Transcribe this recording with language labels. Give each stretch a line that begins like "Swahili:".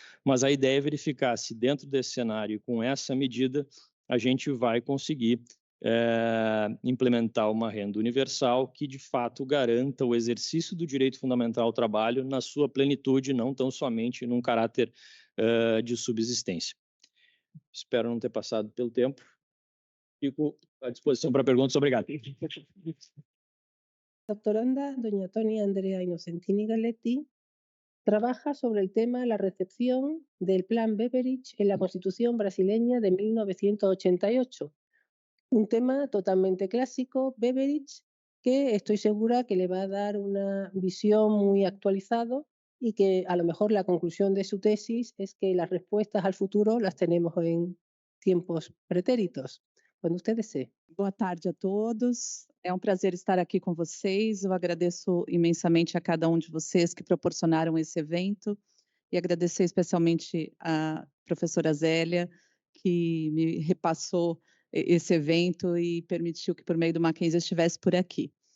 Portuguese: Mas a ideia é verificar se dentro desse cenário, com essa medida, a gente vai conseguir implementar uma renda universal que, de fato, garanta o exercício do direito fundamental ao trabalho na sua plenitude, não tão somente num caráter de subsistência. Espero não ter passado pelo tempo. Fico à disposição para perguntas. Obrigado.
Spanish: Doctoranda, doña Tony Andrea Innocentini Galetti, trabaja sobre el tema la recepción del Plan Beveridge en la Constitución brasileña de 1988. Un tema totalmente clásico, Beveridge, que estoy segura que le va a dar una visión muy actualizada y que a lo mejor la conclusión de su tesis es que las respuestas al futuro las tenemos en tiempos pretéritos.
Portuguese: Quando
Spanish: usted desee.
Portuguese: Boa tarde a todos. É um prazer estar aqui com vocês. Eu agradeço imensamente a cada um de vocês que proporcionaram esse evento e agradecer especialmente a professora Zélia, que me repassou esse evento e permitiu que, por meio do Mackenzie, estivesse por aqui.